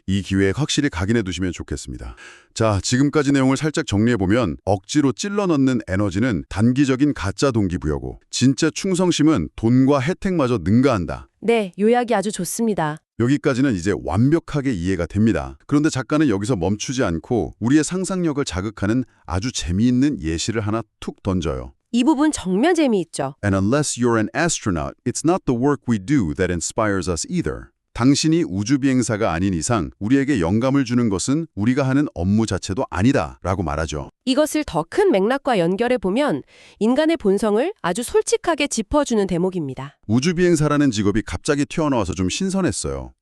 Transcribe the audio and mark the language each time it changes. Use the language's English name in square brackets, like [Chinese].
[Korean] 이 기회에 확실히 각인해 두시면 좋겠습니다. 자, 지금까지 내용을 살짝 정리해보면 억지로 찔러 넣는 에너지는 단기적인 가짜 동기부여고 진짜 충성심은 돈과 혜택마저 능가한다. 네, 요약이 아주 좋습니다. 여기까지는 이제 완벽하게 이해가 됩니다. 그런데 작가는 여기서 멈추지 않고 우리의 상상력을 자극하는 아주 재미있는 예시를 하나 툭 던져요. 이 부분 정말 재미있죠. [English] And unless you're an astronaut, it's not the work we do that inspires us either. [Korean] 당신이 우주비행사가 아닌 이상 우리에게 영감을 주는 것은 우리가 하는 업무 자체도 아니다 라고 말하죠. 이것을 더 큰 맥락과 연결해 보면 인간의 본성을 아주 솔직하게 짚어주는 대목입니다. 우주비행사라는 직업이 갑자기 튀어나와서 좀 신선했어요.